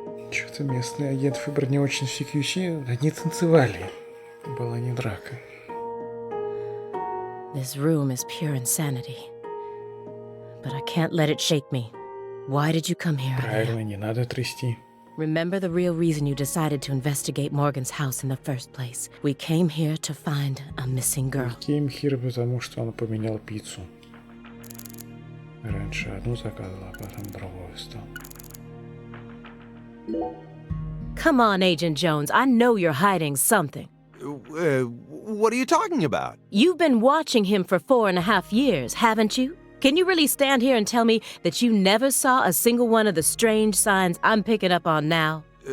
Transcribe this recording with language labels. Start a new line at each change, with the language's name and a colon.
Russian: Что-то местные агенты ФБР не очень в CQC, они танцевали. Была не драка.
English: This room is pure insanity. But I can't let it shake me. Why did you come here?
Russian: Правильно, не надо трясти.
English: Remember the real reason you decided to investigate Morgan's house in the first place. We came here to find a missing girl. Came here,
Russian: потому что он поменял пиццу. Раньше одну заказывал, а потом другую стал.
English: Come on, Agent Jones. I know you're hiding something. What are you talking about? You've been watching him for 4.5 years, haven't you? Can you really stand here and tell me that you never saw a single one of the strange signs I'm picking up on now?